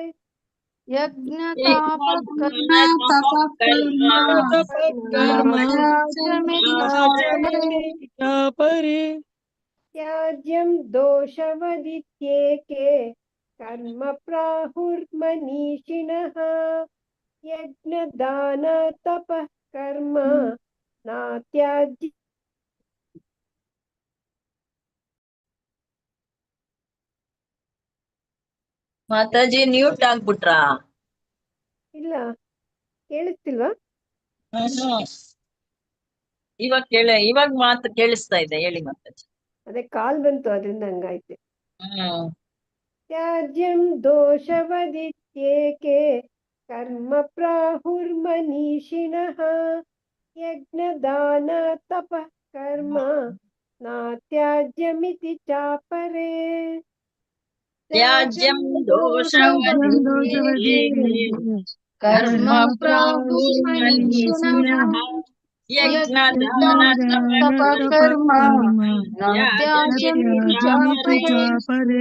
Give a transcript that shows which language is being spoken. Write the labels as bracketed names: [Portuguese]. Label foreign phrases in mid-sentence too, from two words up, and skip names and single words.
[Sanskrit] ತ್ಯಾಜ್ಯಂ ದೋಷವದಿತ್ಯೇಕೆ ಕರ್ಮ ಪ್ರಾಹುರ್ಮನೀಷಿಣಃ ಯಜ್ಞದಾನ ತಪಃ ಕರ್ಮ ನಾತ್ಯಾಜ್ಯ. [Kannada] ಮಾತಾಜಿ ಮ್ಯೂಟ್ ಆಗ್ಬಿಟ್ರಾ? ಇಲ್ಲ, ಕೇಳಿಸ್ತಿಲ್ವಾ? ಇವಾಗ ಮಾತು ಕೇಳಿಸ್ತಾ ಇದೆ, ಹೇಳಿ ಮಾತಾಜಿ. ಅದೇ ಕಾಲ್ ಬಂತು ಅದರಿಂದ ಹಂಗಾಯ್ತು. ಹ್ಮ್. [Sanskrit] ತ್ಯಾಜ್ಯಂ ದೋಷವದಿತ್ಯೇಕೆ ಕರ್ಮ ಪ್ರಾಹುರ್ಮನೀಷಿಣಃ ಯಜ್ಞದಾನ ತಪಃ ಕರ್ಮ ನಾತ್ಯಾಜ್ಯಮಿತಿ ಚಾಪರೇ. ತ್ಯಾಜ್ಯಂ ದೋಷವದಿತ್ಯೇಕೆ ಕರ್ಮ ಪ್ರಾಹುರ್ಮನೀಷಿಣಃ ಯಜ್ಞದಾನ ತಪಃ ಕರ್ಮ ನಾತ್ಯಾಜ್ಯಮಿತಿ ಚಾಪರೇ.